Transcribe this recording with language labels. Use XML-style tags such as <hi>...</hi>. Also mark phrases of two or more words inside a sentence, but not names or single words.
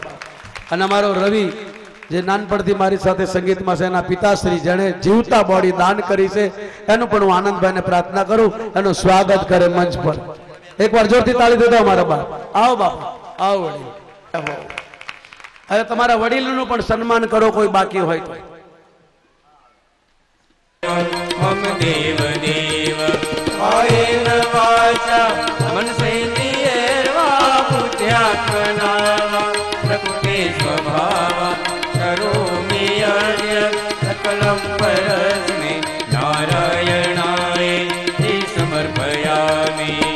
<gu>અને અમારો રવિ જે નાનપણથી મારી સાથે સંગીતમાં છે, એના પિતાશ્રી જેણે જીવતા બોડી દાન કરી છે, એનું પણ હું આનંદભાઈને પ્રાર્થના કરું, એનું સ્વાગત કરે મંચ પર। એકવાર જોરથી તાળી દેજો અમારા બાપ। આવો બાપ, આવો વડીલ। હવે તમારા વડીલનું પણ સન્માન કરો, કોઈ બાકી હોય તો।</gu> <sa>हम देव देव कायेन वाचा मनसेन्द्रियैर्वा बुद्ध्यात्मना प्रकृते स्वभावा करोमि यद्यत् सकलं परस्मै नारायणाय समर्पयामि।</sa>